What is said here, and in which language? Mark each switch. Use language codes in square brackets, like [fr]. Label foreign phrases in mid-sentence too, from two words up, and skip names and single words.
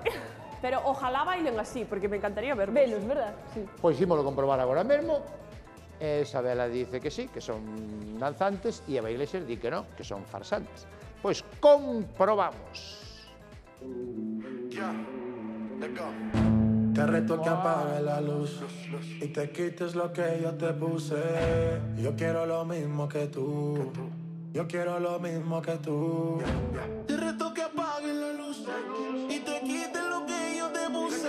[es] Pero ojalá bailen así, porque me encantaría verlos. Velos, verdad? Sí. [gl] Pois ímolo comprobar agora mesmo. [es] Isabela dice que sí, [gl] que son danzantes, e Eva Iglesias di que non, que son farsantes. Pois comprobamos. Te reto que apague la luz y te quites lo que yo te puse. Yo quiero lo mismo que tú. Yo quiero lo mismo que tú. Te reto que apague la luz y te quites lo que yo te puse.